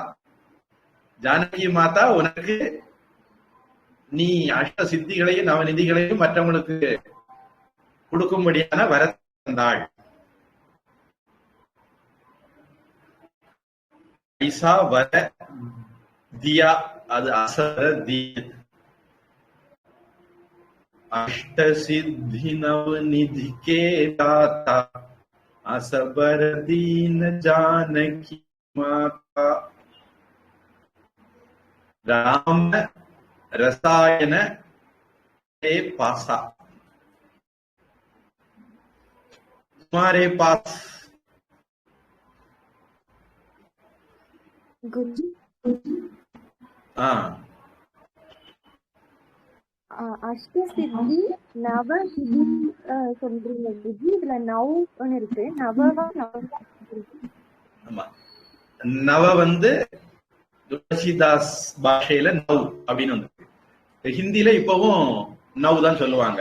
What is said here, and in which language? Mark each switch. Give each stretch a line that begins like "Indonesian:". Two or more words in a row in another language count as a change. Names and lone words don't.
Tamil: ஜானகி மாதா உனக்கு நீ அஷ்ட சித்திகளையும் நவநிதிகளையும் மற்றவங்களுக்கு கொடுக்கும்படியான வர தந்தாள்.
Hindi: ऐसा वर दिया, அது असर दीन. अष्ट सिद्धि नवनिधि के दाता असबर दीन जानकी माता. राम रसायन के पासा, तुम्हारे पास
Tamil: அஷ்ட சித்தி நவ சித்தி சொல்றீங்க குஜி. இதுல நவ் இருக்கு. நவ வந்து துளசிதாஸ் பாஷையில நவ் அப்படின்னு வந்து, ஹிந்தியில இப்பவும் நவ் தான் சொல்லுவாங்க.